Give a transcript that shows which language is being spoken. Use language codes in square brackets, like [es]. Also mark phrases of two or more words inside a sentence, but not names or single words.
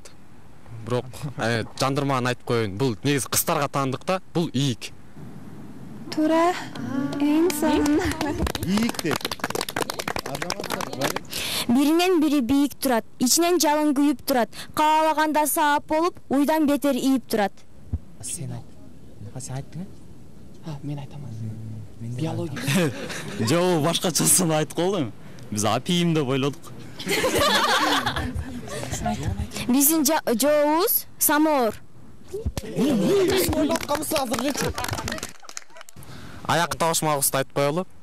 [ky] Бирок жандырмаан айтып коеюн. Бул негизи кыздарга таандык да, бул ийик. Туура. Эң сонун. Ийик деп. Биринен бири бийик турат, ичинен жалын күйүп турат. Каалаганда саап болуп, уйдан бетер ийип турат. Сен айт. Сен айттың? Мен айтамын. Биология. Жоо, башкачасын айтып калдым. Биз апийим деп ойлодук. Биздин жообуз самоор. Аяк табышмагыбызды айтып коелу.